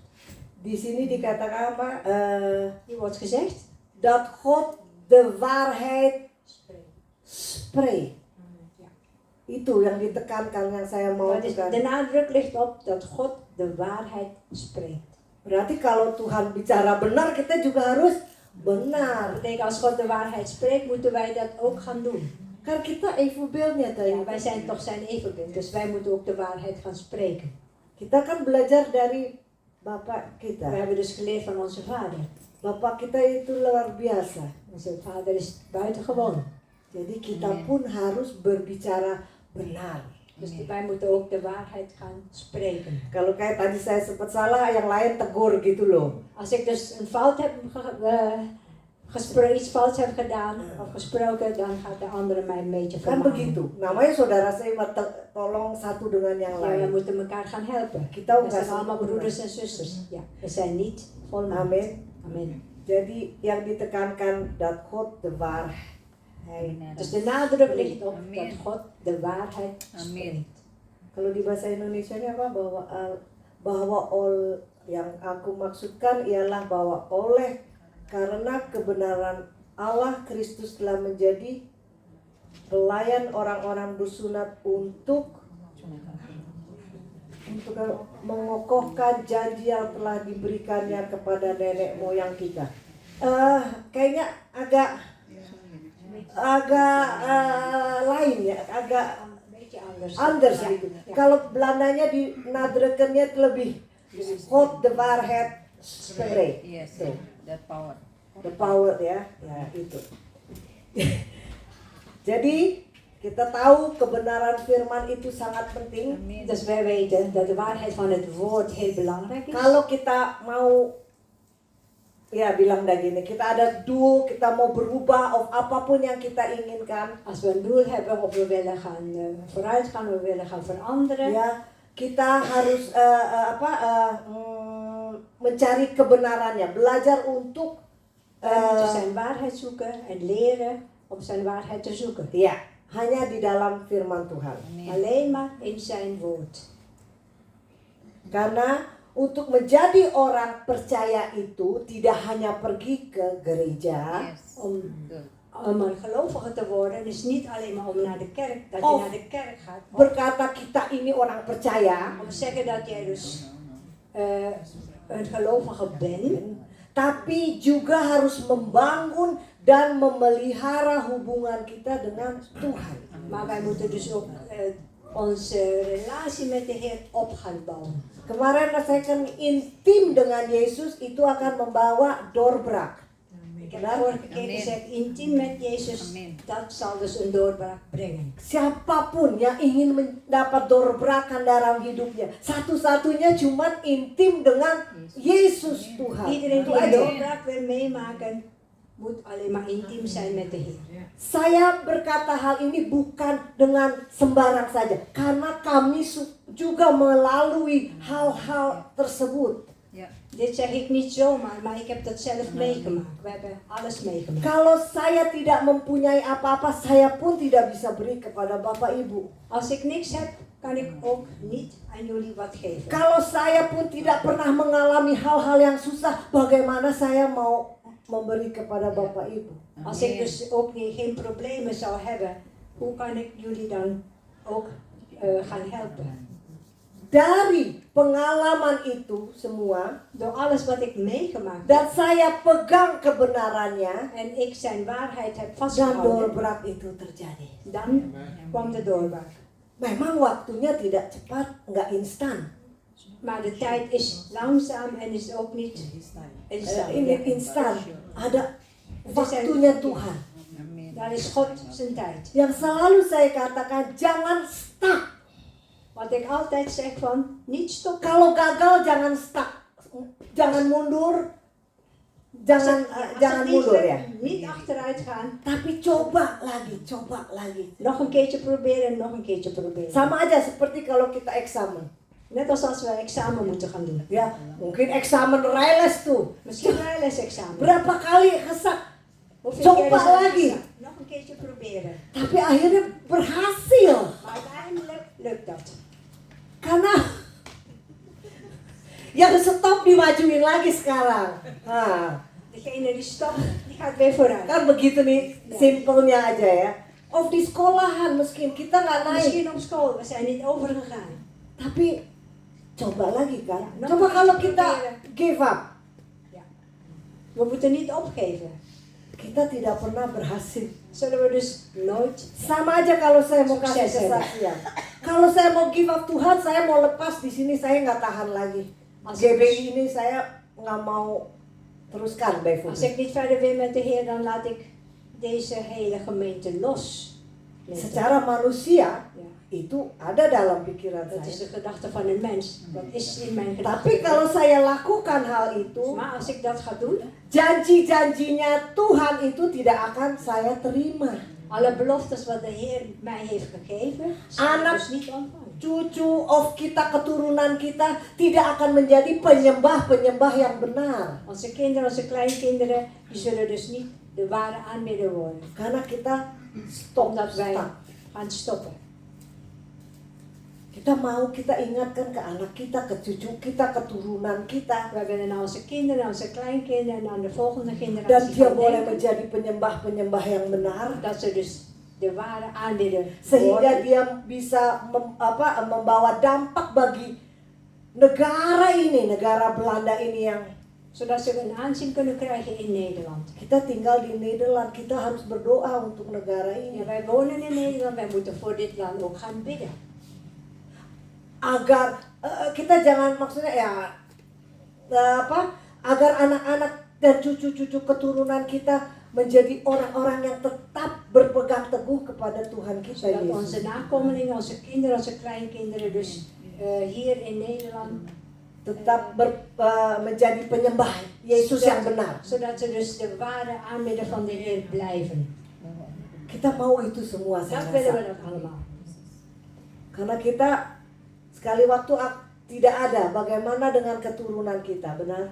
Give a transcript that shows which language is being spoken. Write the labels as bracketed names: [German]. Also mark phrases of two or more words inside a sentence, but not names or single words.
[Indonesian] Di sini dikatakan apa? [Dutch] Hier wordt gezegd, Dat God de waarheid spreekt. Ja. [Indonesian] Itu yang ditekankan yang saya mau [Dutch] Maar [Indonesian] tekan. [Dutch] de nadruk ligt op dat God de waarheid spreekt. [Indonesian] Berarti kalau Tuhan bicara benar, kita juga harus benar. [Dutch] Dat betekent als God de waarheid spreekt, moeten wij dat ook gaan doen. [Indonesian] Kan kita evenbeeldnya tadi. [Dutch] Ja, wij zijn toch zijn evenbeeld, dus wij moeten ook de waarheid gaan spreken. [Indonesian] Kita kan belajar dari Bapak [Dutch] We [Indonesian] kita. [Dutch] hebben dus geleerd van onze vader. [Indonesian] Bapak kita itu luar biasa. [Dutch] Onze vader is buitengewoon. [Indonesian] Jadi kita pun harus berbicara benar. [Dutch] Dus wij moeten ook de waarheid gaan spreken. [Indonesian] Kalau kayak tadi saya sempat salah, yang lain tegur gitu loh. [Dutch] Als ik dus een fout heb iets fout heb gedaan of gesproken, dan gaat de andere mij een beetje [Indonesian] Kan [Dutch] vermanen. [Indonesian] begitu. Namanya saudara saya tolong satu dengan yang [Dutch] Ja, we [Indonesian] lain. [Dutch] moeten elkaar gaan helpen. [Indonesian] Kita [Dutch] We zijn [Indonesian] nggak [Dutch] allemaal [Indonesian] sempurna. [Dutch] broeders en zusters. Ja, we zijn niet volmaakt. [Indonesian] Amin. [Dutch] Amen. Jadi yang ditekankan dat God de waarheid. Dus de nadruk ligt op Amen. dat God de waarheid [Indonesian] Amin. [Dutch] spreekt. [Indonesian] Kalau di bahasa Indonesianya apa? Bahwa yang aku maksudkan ialah bahwa karena kebenaran Allah, Kristus telah menjadi pelayan orang-orang bersunat untuk mengokohkan janji yang telah diberikannya kepada nenek moyang kita. Kayaknya agak lain ya, agak [Dutch] Beetje anders. anders Ja, [Indonesian] gitu. [Dutch] ja. [Indonesian] Kalau Belandanya dinadrukannya lebih [Dutch] God de waarheid spreekt. [English] Yes, [Indonesian] Tuh, [English] that power. the power [Indonesian] ya, itu. Jadi kita tahu kebenaran firman itu sangat penting. Amin. [Dutch] Dus wij weten dat de waarheid van het woord heel belangrijk is. [Indonesian] Kalau kita mau bilang dah gini, kita ada doel, kita mau berubah of apapun yang kita inginkan, [Dutch] Als we een doel hebben of we willen gaan vooruit gaan, we willen gaan veranderen, [Indonesian] ya kita harus mencari kebenarannya, belajar untuk [Dutch] we moeten zijn waarheid zoeken en leren om zijn waarheid te zoeken. [Indonesian] hanya di dalam firman Tuhan. Amin. [Dutch] Alleen maar in zijn woord. [Indonesian] Karena untuk menjadi orang percaya itu tidak hanya pergi ke gereja, [English] Yes. [Dutch] Om een gelovige te worden is niet alleen maar om naar de kerk, dat je Of naar de kerk gaat. [Indonesian] berkata kita ini orang percaya, [Dutch] Om te zeggen dat jij dus een gelovige bent. [Indonesian] tapi juga harus membangun dan memelihara hubungan kita dengan Tuhan. [Dutch] Maar wij moeten dus ook onze relatie met de Heer op gaan bouwen. [Indonesian] Kemarin rasakan intim dengan Yesus itu akan membawa doorbraak. [Dutch] Ik heb vorige keer Amen. gezegd, intiem met Jezus, Amen. dat zal dus een doorbraak brengen. [Indonesian] Siapapun yang ingin mendapat doorbrakan dalam hidupnya, satu-satunya cuma intim dengan Yesus Tuhan. [Dutch] Iedereen [Indonesian] Itu [Dutch] die een [Indonesian] aja. [Dutch] doorbraak wil meemaken, moet alleen maar intiem zijn met de Heer. [Indonesian] Saya berkata hal ini bukan dengan sembarang saja, karena kami juga melalui hal-hal tersebut. [Dutch] Ja. Dit zeg ik niet zomaar, maar ik heb dat zelf meegemaakt. We hebben alles meegemaakt. [Indonesian] Kalau saya tidak mempunyai apa-apa, saya pun tidak bisa beri kepada Bapak Ibu. [Dutch] Als ik niks heb, kan ik ook niet aan jullie wat geven. [Indonesian] Kalau saya pun tidak pernah mengalami hal-hal yang susah, bagaimana saya mau memberi kepada Bapak Ibu? [Dutch] Als ik dus ook geen problemen zou hebben, hoe kan ik jullie dan ook gaan helpen? [Indonesian] Dari pengalaman itu semua, [Dutch] Door alles wat ik meegemaakt heb [Indonesian] dan saya pegang kebenarannya, [Dutch] en ik zijn waarheid heb dan vastgehouden, [Indonesian] doorbraak itu terjadi. [Dutch] dan kwam de doorbraak. [Indonesian] Memang waktunya tidak cepat, nggak instan. [Dutch] Maar de tijd is langzaam en is ook niet instant. [Indonesian] Ini instan. Ada waktunya Tuhan. Amin. [Dutch] Daar is God zijn tijd. [Indonesian] Yang selalu saya katakan, jangan stuck. [Dutch] Wat ik altijd zeg van, niet stoppen. [Indonesian] Kalau gagal jangan stuck. Jangan mundur. Jangan jangan mundur ya. [Dutch] Niet achteruit gaan. [Indonesian] Tapi coba lagi. [Dutch] Nog een keertje proberen, nog een keertje proberen. [Indonesian] Sama aja seperti kalau kita eksamen. [Dutch] Net als we examen moeten gaan doen. [Indonesian] Ya, mungkin eksamen Railes tuh. [Dutch] Misschien rijlesexamen. [Indonesian] Berapa kali gesak. [Dutch] Hoeveel [Indonesian] Coba [Dutch] keer is dat [Indonesian] lagi. [Dutch] gezegd? Nog een keertje proberen. [Indonesian] Tapi akhirnya berhasil. [Dutch] Maar uiteindelijk lukt dat. [Indonesian] Karena yang stop dimajuin lagi sekarang. Nah, [Dutch] Degene die stopt, die gaat weer vooruit. [Indonesian] kan begitu nih simpelnya aja ya. Of di sekolahan mungkin kita nggak naik. [Dutch] Misschien op school, we zijn niet overgegaan. [Indonesian] Tapi coba lagi kan. Ya, Coba kalau [Dutch] nog [Indonesian] kita [Dutch] proberen. [English] give up. [Dutch] We moeten niet opgeven. [Indonesian] Kita tidak pernah berhasil. [Dutch] Zullen we dus nooit. [Indonesian] Sama aja kalau saya mau kasih Sukses ya, Pak. kesaksian. Kalau saya mau give up Tuhan, saya mau lepas di sini, saya nggak tahan lagi. [Dutch] Als [Indonesian] GBI ini saya nggak mau teruskan bij [Dutch] Als ik niet verder wil met de Heer, dan laat ik deze hele gemeente los. [Indonesian] Secara manusia [Dutch] Ja, [Indonesian] itu ada dalam pikiran [Dutch] dat is [Indonesian] saya. [Dutch] de gedachte van een mens. Dat is in mijn gedachten. [Indonesian] Tapi kalau saya lakukan hal itu, [Dutch] Maar als ik dat ga doen, [Indonesian] janji-janjinya Tuhan itu tidak akan saya terima. [Dutch] alle beloftes wat de Heer mij heeft gegeven, zal ik [Indonesian] Anak- [Dutch] dus niet ontvangen. [Indonesian] Cucu of kita, keturunan kita tidak akan menjadi penyembah-penyembah yang benar. [Dutch] Onze kinderen, onze kleinkinderen, die zullen dus niet de ware aanbidder worden. [Indonesian] Karena kita stop, [Dutch] Omdat wij [Indonesian] stuck. [Dutch] gaan stoppen. [Indonesian] Kita mau kita ingatkan ke anak kita, ke cucu kita, keturunan kita. [Dutch] Wij willen naar onze kinderen, naar onze kleinkinderen en aan de volgende [Indonesian] Dan [Dutch] generatie [Indonesian] dia [Dutch] gaan [Indonesian] boleh [Dutch] denken [Indonesian] menjadi penyembah-penyembah yang benar. [Dutch] dat ze dus de ware aanbidder [Indonesian] Sehingga [Dutch] worden. [Indonesian] dia bisa membawa dampak bagi negara ini, negara Belanda ini yang [Dutch] Zodat ze een aanzien kunnen krijgen in Nederland. [Indonesian] kita tinggal di Nederland. Kita harus berdoa untuk negara ini. [Dutch] Ja, wij wonen in Nederland, wij moeten voor dit land ook gaan bidden. [Indonesian] Agar kita jangan maksudnya ya agar anak-anak dan cucu-cucu keturunan kita menjadi orang-orang yang tetap berpegang teguh kepada Tuhan kita [Dutch] Zodat [Indonesian] Yesus. [Dutch] onze nakomelingen, onze kinderen, onze kleinkinderen dus hier in Nederland [Indonesian] Tetap menjadi penyembah Yesus yang benar. [Dutch] zodat ze dus de ware aanbidder van de Heer blijven. [Indonesian] Kita mau itu semua, saya [Dutch] Dat willen we [Indonesian] rasa. [Dutch] dat allemaal. [Indonesian] Karena kita sekali waktu tidak ada, bagaimana dengan keturunan kita, benar?